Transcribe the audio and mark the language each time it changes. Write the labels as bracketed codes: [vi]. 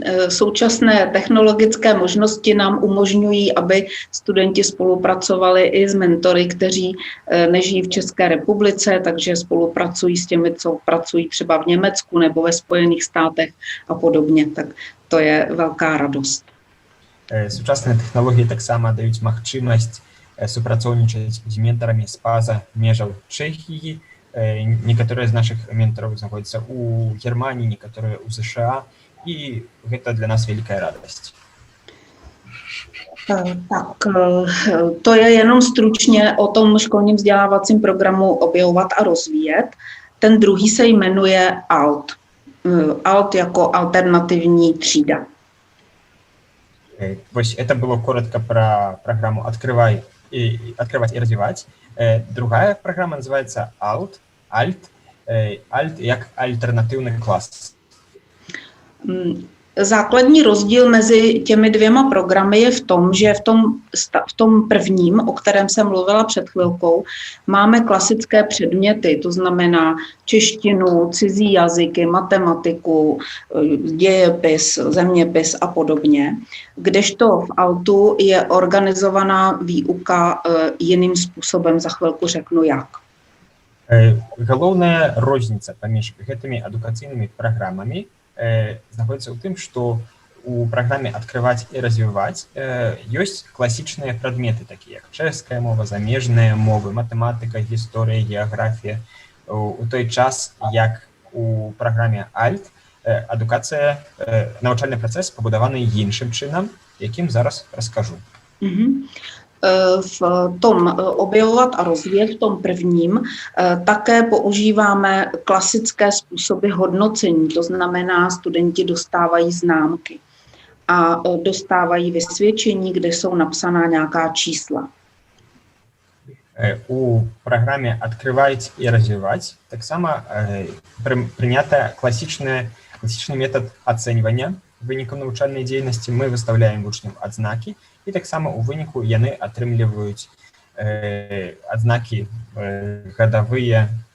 [cs] Současné technologické možnosti nám umožňují, aby studenti spolupracovali i s mentory, kteří nežijí v České republice, takže spolupracují s těmi, co pracují třeba v Německu nebo ve Spojených státech a podobně. Tak to je velká radost. [be] Сучасныя тэхналогіі таксама даюць магчымасць супрацоўнічаць з ментарамі з-па-за межаў Чэхіі. Некаторыя з нашых ментараў знаходзяцца ў Германіі, некаторыя ў США, і гэта для нас вялікая радасць. [cs] Tak to je jenom stručně o tom školním vzdělávacím programu Objevovat a rozvíjet. Ten druhý se jmenuje ALT. ALT jako alternativní třída. [ru] Вось это было коротко про программу «Открывать и развивать». Другая программа называется ALT. ALT [uk] як альтернативний клас. [cs] Základní rozdíl mezi těmi dvěma programy je v tom, že v tom prvním, o kterém jsem mluvila před chvilkou, máme klasické předměty, to znamená češtinu, cizí jazyky, matematiku, dějepis, zeměpis a podobně. Kdežto v ALTu je organizovaná výuka jiným způsobem, za chvilku řeknu jak. [be] Галоўная розніца паміж гэтымі адукацыйнымі праграмамі знаходзіцца ў тым, што у праграме «Открывать и развивать» ёсць класічныя прадметы, такія як чэшская мова, замежныя мовы, матэматыка, гісторыя, геаграфія. У той час, як у праграме «Альт», адукацыя, навучальны працэс пабудаваны іншым чынам, якім зараз раскажу. V tom objevovat a rozvíjet, v tom prvním, také používáme klasické způsoby hodnocení, to znamená, studenti dostávají známky a dostávají vysvědčení, kde jsou napsaná nějaká čísla. У праграме «Открывать и развивать» таксама прынята класічны метад ацэньвання вынікаў навучальнай дзейнасці. Мы выставляем вучням адзнакі, і таксама ў выніку яны атрымліваюць адзнакі гадавыя.